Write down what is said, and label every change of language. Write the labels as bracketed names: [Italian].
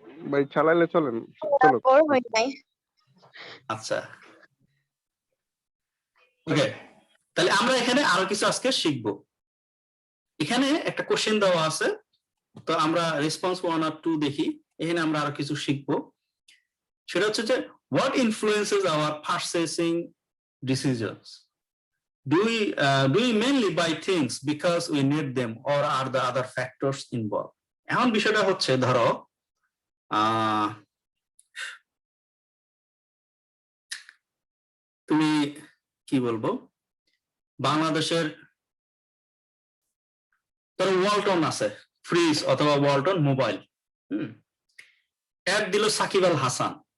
[Bangla] ভাই চালাইলে চলেন, চলো। বড় হয় নাই। আচ্ছা, ওকে, তাহলে আমরা এখানে আরো কিছু আজকে শিখবো। এখানে একটা কোশ্চেন দেওয়া আছে, তো আমরা রেসপন্স 1 আর 2 দেখি। এখানে আমরা আরো কিছু শিখবো। সেটা হচ্ছে যে [English] what influences our purchasing decisions? Do we mainly buy things because we need them, or are the other factors involved? [Bangla] এখন বিষয়টা হচ্ছে, ধরো তুমি কি বলবো, বাংলাদেশের ধরো ওয়ালটন আছে, ফ্রিজ অথবা ওয়ালটন মোবাইল, অ্যাড দিল সাকিব আল হাসান।